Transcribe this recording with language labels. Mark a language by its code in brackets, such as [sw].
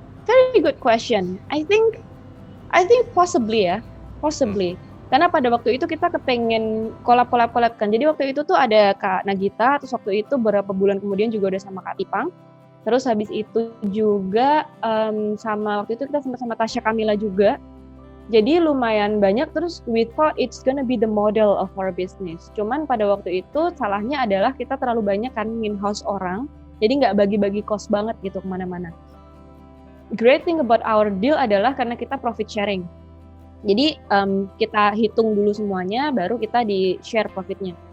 [en] Very good question. I think possibly [id] ya. [en] Possibly. [id] Karena pada waktu itu kita kepengen collab kan. Jadi waktu itu tuh ada Kak Nagita, terus waktu itu beberapa bulan kemudian juga udah sama Kak Tipang. Terus habis itu juga sama waktu itu kita sama Tasya Kamila juga. Jadi lumayan banyak, terus [en] we thought it's gonna be the model of our business. [id] Cuman pada waktu itu salahnya adalah kita terlalu banyak kan in-house orang, jadi nggak bagi-bagi cost banget gitu kemana-mana. [en] Great thing about our deal [id] adalah karena kita profit sharing. Jadi kita hitung dulu semuanya, baru kita di-share profitnya.